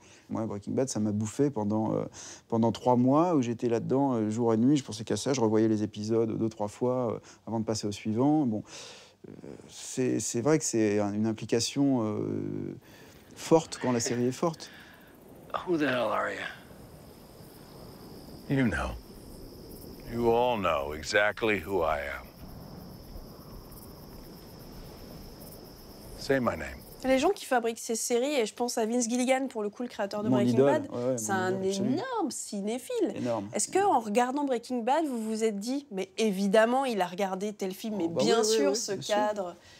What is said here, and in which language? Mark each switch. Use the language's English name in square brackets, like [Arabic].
[French] Moi, Breaking Bad, ça m'a bouffé pendant 3 mois où j'étais là-dedans jour et nuit. Je pensais qu'à ça, je revoyais les épisodes 2-3 fois avant de passer au suivant. Bon, c'est vrai que c'est une implication forte quand la série est forte. [English] Who the hell are you? You know. You all know exactly who I am. Say my name. [French] Les gens qui fabriquent ces séries, et je pense à Vince Gilligan, pour le coup, le créateur de Breaking Bad, c'est un énorme cinéphile. Est-ce qu'en regardant Breaking Bad, vous vous êtes dit, mais évidemment, il a regardé tel film, mais bien sûr, ce cadre...